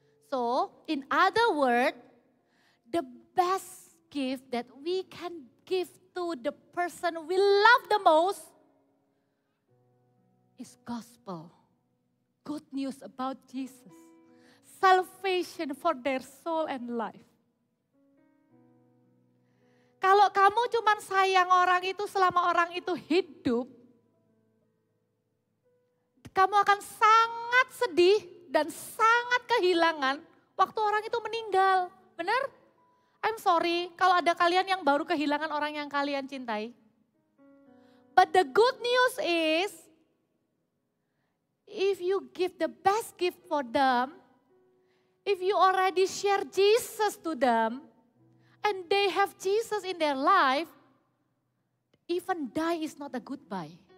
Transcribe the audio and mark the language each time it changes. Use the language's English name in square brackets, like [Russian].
[English] So, in other words, the best gift that we can give to the person we love the most is gospel. Good news about Jesus. Salvation for their soul and life. [Indonesian] Kalau kamu cuma sayang orang itu selama orang itu hidup, kamu akan sangat sedih dan sangat kehilangan waktu orang itu meninggal. Benar? [English] I'm sorry [Indonesian] kalau ada kalian yang baru kehilangan orang yang kalian cintai. [English] But the good news is, if you give the best gift for them, if you already share Jesus to them, and they have Jesus in their life, even die is not a goodbye.